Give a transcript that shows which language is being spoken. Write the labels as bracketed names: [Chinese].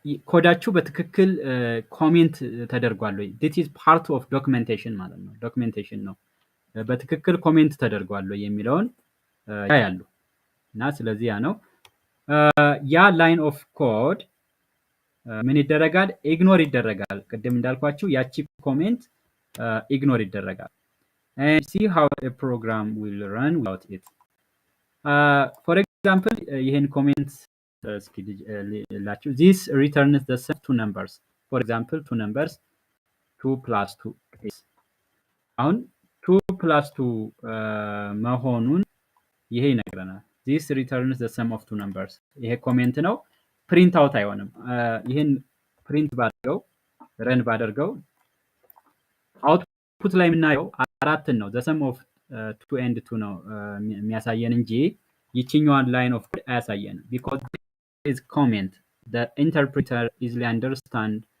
[Amharic] ኮዳችሁ በትክክል ኮሜንት ተደርጓል ወይ? [English] this is part of documentation [Amharic] ማለት ነው። ዶክመንቴሽን ነው። በትክክል ኮሜንት ተደርጓል ወይ የሚለውን ያያሉ እና ስለዚህ ያ ነው ያ ላይን ኦፍ ኮድ ምን ይደረጋል? ኢግኖር ይደረጋል። ቅድም እንዳልኳችሁ ያቺ ኮሜንት ኢግኖር ይደረጋል። [English] and see how a program will run without it. For example, [Amharic] ይሄን ኮሜንት እስኪ ላችሁ [English] this returns the same two numbers. For example, two numbers 2 plus 2 is [Amharic] አሁን 2 plus 2 መሆኑን ይሄ ይነግረናል። [English] this returns the sum of two numbers. [Amharic] ይሄ ኮሜንት ነው፣ ፕሪንት አውት አይሆንም። ይሄን ፕሪንት ባደርገው ረን ባደርገው አውትፑት ላይ የምናየው አራትን ነው። [English] the sum of 2 and 2 [Amharic] ነው የሚያሳየን እንጂ ይችኛዋን ላይን ኦፍ ኮድ አያሳየንም። [English] because this is comment, the interpreter easily understand